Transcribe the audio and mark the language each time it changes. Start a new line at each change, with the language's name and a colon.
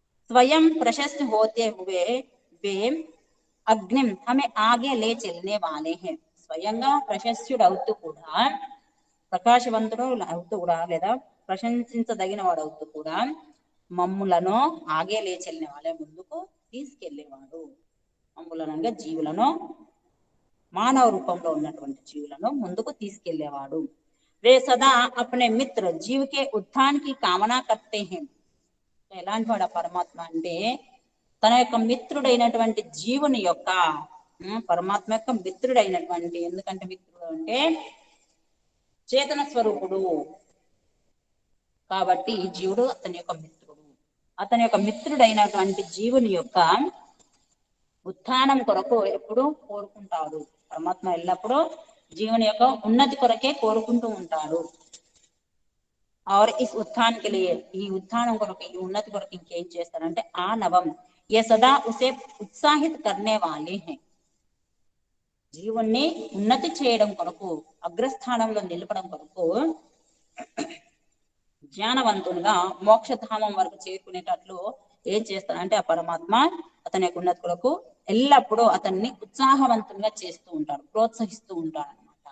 Hindi: स्वयं प्रशस्त होते हुए वे अग्निम हमें आगे ले चलने वाले हैं.
Telugu: స్వయంగా ప్రశస్యుడవుతూ కూడా, ప్రకాశవంతుడు అవుతూ కూడా లేదా ప్రశంసించదగిన వాడు అవుతూ కూడా మమ్ములను
Hindi: ఆగే లేచెల్లిన వాళ్ళే,
Telugu: ముందుకు తీసుకెళ్లేవాడు. మమ్ములనగా జీవులను, మానవ రూపంలో ఉన్నటువంటి జీవులను ముందుకు తీసుకెళ్లేవాడు.
Hindi: वे सदा अपने मित्र जीव के उत्थान की कामना करते हैं.
Telugu: ఎలాంటి వాడు పరమాత్మ అంటే తన యొక్క మిత్రుడైనటువంటి జీవుని యొక్క, పరమాత్మ యొక్క మిత్రుడైనటువంటి, ఎందుకంటే మిత్రుడు అంటే చేతన స్వరూపుడు కాబట్టి జీవుడు అతని యొక్క మిత్రుడు. అతని యొక్క మిత్రుడైనటువంటి జీవుని యొక్క ఉత్థానం కొరకు ఎప్పుడు కోరుకుంటాడు. పరమాత్మ ఎల్లప్పుడూ జీవుని యొక్క ఉన్నతి కొరకే కోరుకుంటూ ఉంటాడు.
Hindi: और इस उत्थान के लिए,
Telugu: ఈ ఉత్థానం కొరకు, ఈ ఉన్నతి కొరకు ఇంకేం చేస్తారంటే ఆ నవం
Hindi: ये सदा उसे उत्साहित करने वाले हैं.
Telugu: జీవుణ్ణి ఉన్నతి చేయడం కొరకు, అగ్రస్థానంలో నిలపడం కొరకు, జ్ఞానవంతునిగా మోక్షధామం వరకు చేరుకునేటట్లు ఏం చేస్తారంటే ఆ పరమాత్మ అతని యొక్క ఉన్నతి కొరకు ఎల్లప్పుడూ అతన్ని ఉత్సాహవంతంగా చేస్తూ ఉంటాడు, ప్రోత్సహిస్తూ ఉంటాడు.